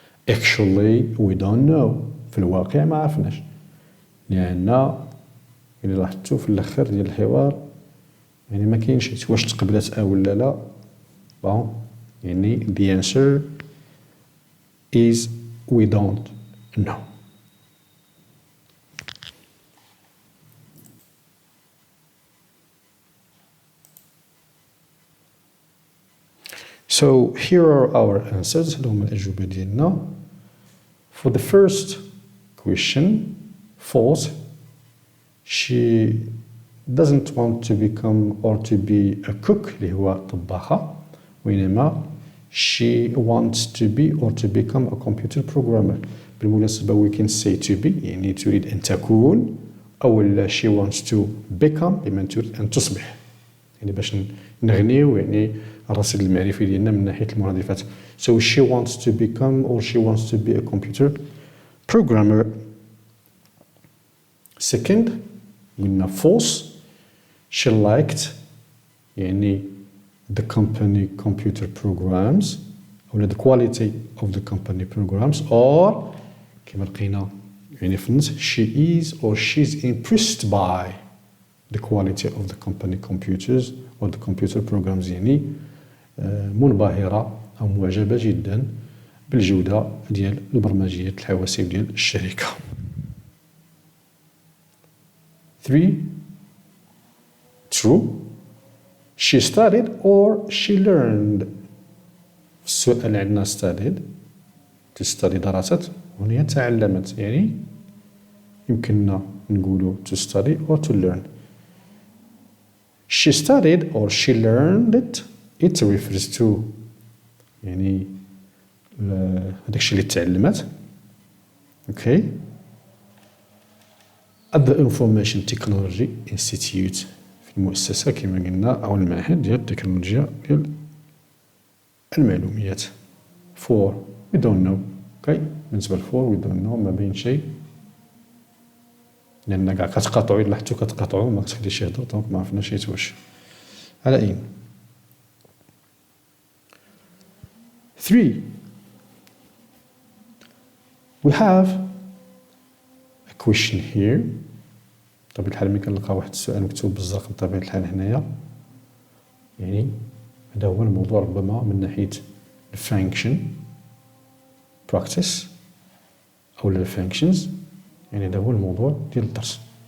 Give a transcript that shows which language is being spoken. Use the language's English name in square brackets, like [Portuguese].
[English] Actually we don't know. [Arabic] في الواقع ما عرفناش، لأن إلا لاحظتوا في الأخر ديال الحوار يعني ما كاينش واش تقبلت أو ولا لا. [English] bon يعني the answer is we don't know. So here are our answers. [Arabic] هادو هما الأجوبة ديالنا. [English] For the first question, false. She doesn't want to become or to be a cook [Arabic] اللي هو طباخة، وإنما [English] she wants to be or to become a computer programmer. [Arabic] بالمناسبة [English] we can say to be [Arabic] يعني تريد أن تكون، أو [English] she wants to become [Arabic] بمعنى تريد أن تصبح، يعني باش نغنيو يعني الرصيد المعرفي ديالنا من ناحية المرادفات. [English] So she wants to become or she wants to be a computer programmer. Second قلنا false. She liked يعني the company computer programs أو the quality of the company programs, or كما لقينا يعني في النص she is or she's impressed by the quality of the company computers or the computer programs [Arabic] يعني منبهرة أو معجبة جدا بالجودة ديال البرمجيات الحواسيب ديال الشركة. [English] 3 true. She studied or she learned. [Arabic] السؤال عندنا studied to study درست، وهنا تعلمت، يعني يمكننا نقولوا [English] to study or to learn. She studied or she learned it. It refers to يعني [Arabic] هذاك الشيء اللي تعلمت. اوكي. [English] at the Information Technology Institute [Arabic] في المؤسسة كما قلنا أو المعهد ديال التكنولوجيا ديال المعلومات. [English] for we don't know. Okay. [Arabic] بالنسبة لفور [English] we don't know [Arabic] ما بين شيء، لأن كاع كتقاطعوا إلا حتى كتقاطعوا ما كتخليش يهضر دونك ما عرفناش حيت واش. على أي 3 [English] we have a question here. [Arabic] بطبيعة الحال ملي كنلقى واحد السؤال مكتوب بالزرق بطبيعة الحال هنايا، يعني هذا هو الموضوع ربما من ناحية الفانكشن براكتس أو الفانكشنز، يعني هذا هو الموضوع ديال الدرس.